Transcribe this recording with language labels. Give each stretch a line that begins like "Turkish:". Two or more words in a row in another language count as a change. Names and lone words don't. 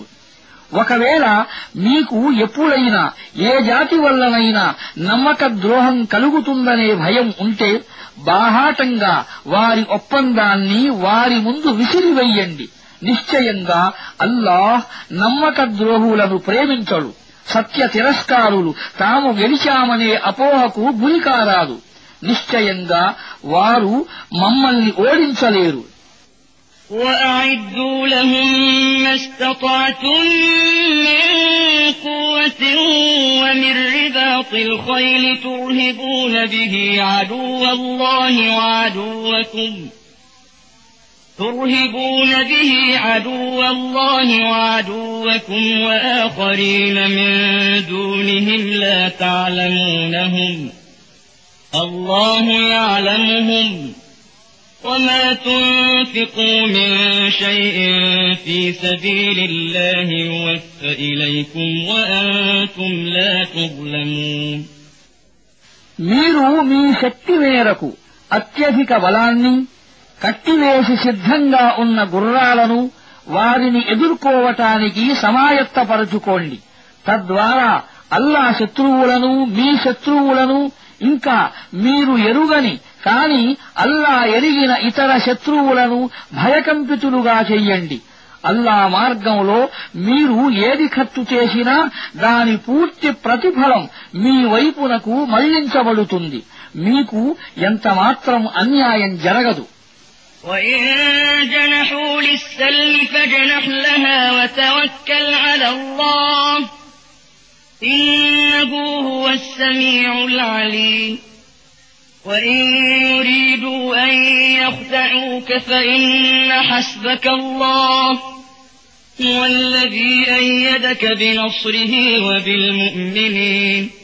Telugu: ఒకవేళ మీకు ఎప్పుడైనా ఏ జాతి వల్లనైనా నమ్మక ద్రోహం కలుగుతుందనే భయం ఉంటే బాహాటంగా వారి ఒప్పందాన్ని వారి ముందు విసిరివెయ్యండి. నిశ్చయంగా అల్లాహ్ నమ్మక ద్రోహులను ప్రేమించడు. సత్య తిరస్కారులు తాము గెలిచామనే అపోహకు గురికారాదు. నిశ్చయంగా వారు మమ్మల్ని ఓడించలేరు.
Arabic: وأعدوا لهم ما استطعتم من قوة ومن رباط الخيل ترهبون به عدو الله وعدوكم وآخرين من دونهم لا تعلمونهم الله يعلمهم وما تنفقوا من شيء في سبيل الله يوفى إليكم وأنتم لا تظلمون.
Telugu: మీరు మీ శక్తి మేరకు అత్యధిక బలాన్ని, కట్టివేసి సిద్ధంగా ఉన్న గుర్రాలను వారిని ఎదుర్కోవటానికి సమాయత్తపరచుకోండి. తద్వారా అల్లా శత్రువులను, మీ శత్రువులను, ఇంకా మీరు ఎరుగని కాని అల్లా ఎరిగిన ఇతర శత్రువులను భయకంపితులుగా చెయ్యండి. అల్లా మార్గంలో మీరు ఏది ఖర్చు చేసినా దాని పూర్తి ప్రతిఫలం మీ వైపునకు మళ్లించబడుతుంది. మీకు ఎంతమాత్రం అన్యాయం జరగదు.
Arabic: وَإِن جَنَحُوا لِلسَّلْمِ فَاجْنَحْ لَهَا وَتَوَكَّلْ عَلَى اللَّهِ إِنَّهُ هُوَ السَّمِيعُ الْعَلِيمُ. وَإِن يُرِيدُوا أَن يَخْدَعُوكَ فَإِنَّ حَسْبَكَ اللَّهُ هُوَ الَّذِي أَيَّدَكَ بِنَصْرِهِ وَبِالْمُؤْمِنِينَ